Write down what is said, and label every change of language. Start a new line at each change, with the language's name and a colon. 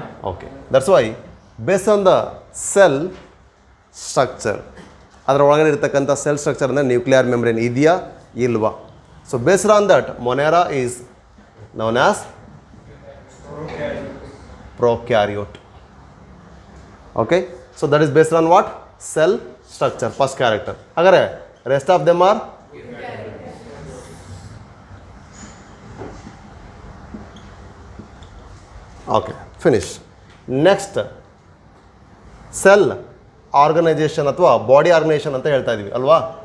English: okay, that's why based on the cell structure,
Kannada: ಅದರ ಒಳಗಡೆ ಇರ್ತಕ್ಕಂಥ ಸೆಲ್ ಸ್ಟ್ರಕ್ಚರ್ ಅಂದರೆ ನ್ಯೂಕ್ಲಿಯರ್ ಮೆಮ್ಬ್ರೇನ್ ಇದೆಯಾ ಇಲ್ವಾ.
English: So based on that Monera is known as prokaryote. Okay, so that is based on what? Cell structure, first character. Agare rest of them are okay, finish.
Kannada: Next, cell organisation ಅಥವಾ body organisation ಅಂತ ಹೇಳ್ತಾ ಇದ್ದೀವಿ ಅಲ್ವಾ.